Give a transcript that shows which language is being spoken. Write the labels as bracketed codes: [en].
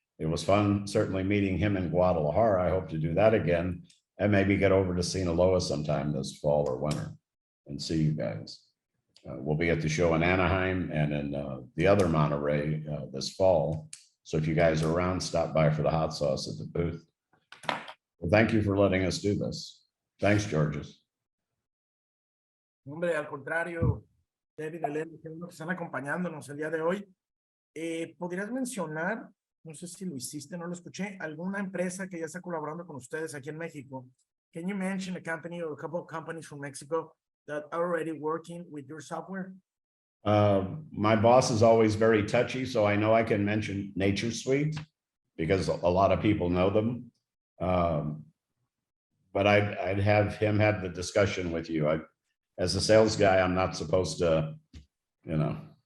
[en] It was fun, certainly meeting him in Guadalajara. I hope to do that again and maybe get over to Sinaloa sometime this fall or winter and see you guys. We'll be at the show in Anaheim and in the other Monterey this fall. So if you guys are around, stop by for the hot sauce at the booth. Well, thank you for letting us do this. Thanks, Georges. [es] Hombre, al contrario, David, Elena, que nos están acompañándonos el día de hoy. ¿Podrías mencionar, no sé si lo hiciste, no lo escuché, alguna empresa que ya está colaborando con ustedes aquí en México? [en] Can you mention a company or a couple of companies from Mexico that are already working with your software? My boss is always very touchy, so I know I can mention Nature Suite because a lot of people know them. But I'd have him have the discussion with you. As a sales guy, I'm not supposed to, you know.